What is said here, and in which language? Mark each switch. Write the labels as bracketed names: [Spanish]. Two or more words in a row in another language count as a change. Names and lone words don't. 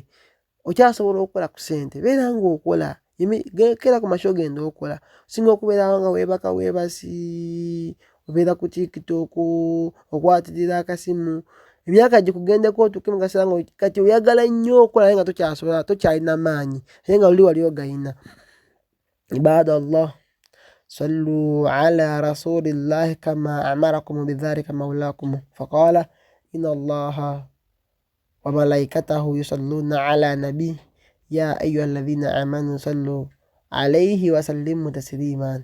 [Ganda] Okyasobola okukola ku ssente, beera ng'okola, kera ku masho genda okola. Singa okubeera nga weebaka weebasi, obeera ku TikTok, okwatirira akasimu, emyaka gikugendeko otuuke mu kaseera nga kati oyagala nnyo okola naye nga tokyasobola, tokyalina maanyi, naye nga wali ogayina. [Arabic] Ibadallah, صلوا على رسول الله كما أمركم بذلك مولاكم فقال إن الله وملائكته يصلون على نبي يا أيها الذين آمنوا صلوا عليه وسلموا تسليما.